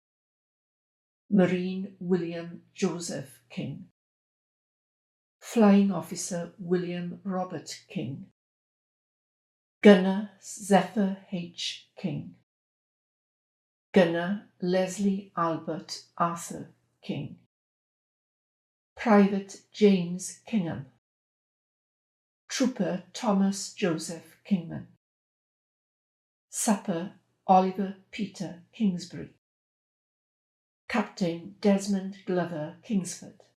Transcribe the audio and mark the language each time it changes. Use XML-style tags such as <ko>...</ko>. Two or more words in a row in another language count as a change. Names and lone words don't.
<en>Marine William Joseph King. Flying Officer William Robert King. Gunner Zephyr H. King. Gunner Leslie Albert Arthur King. Private James Kingham. Trooper Thomas Joseph Kingman. Sapper Oliver Peter Kingsbury. Captain Desmond Glover Kingsford.</en>